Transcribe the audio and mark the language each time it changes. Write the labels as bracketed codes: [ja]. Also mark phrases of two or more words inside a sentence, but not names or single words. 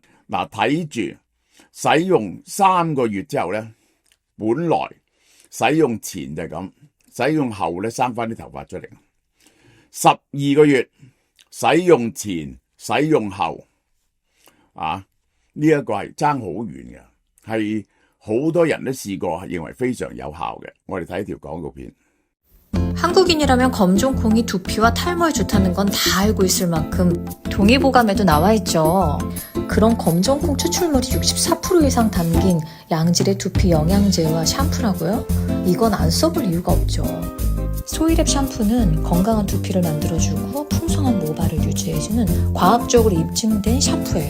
[yue] 嗱睇住使用3個月之後咧，本來使用前就係咁，使用後咧生翻啲頭髮出嚟。12個月使用前使用後啊，呢一個係爭好遠嘅，係好多人都試過，認為非常有效嘅。我哋睇一條廣告片。 [ko] 한국인이라면 검정콩이 두피와 탈모에 좋다는 건 다 알고 있을 만큼 동의보감에도 나와 있죠. 그런 검정콩 추출물이 64% 이상 담긴 양질의 두피 영양제와 샴푸라고요? 이건 안 써볼 이유가 없죠. 소이랩 샴푸는 건강한 두피를 만들어주고 풍성한 모발을 유지해주는 과학적으로 입증된 샴푸예요.